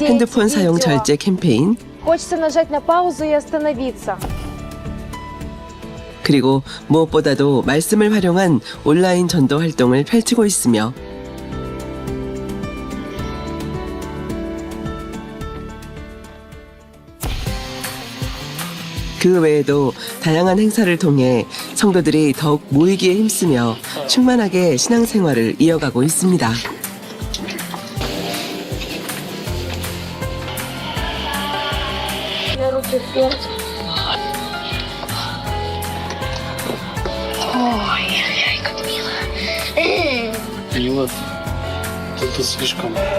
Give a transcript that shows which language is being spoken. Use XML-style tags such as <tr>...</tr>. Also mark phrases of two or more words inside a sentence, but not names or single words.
<ko>핸드폰 사용</ko> <ru>видео.</ru> <ko>절제 캠페인,</ko> <ru>Хочется нажать на паузу и остановиться.</ru> <ko>그리고 무엇보다도 말씀을 활용한 온라인 전도 활동을 펼치고 있으며 그 외에도 다양한 행사를 통해 성도들이 더욱 모이기에 힘쓰며 충만하게 신앙생활을 이어가고 있습니다.</ko> <ru>Ой, как мило. Мило, это слишком.</ru>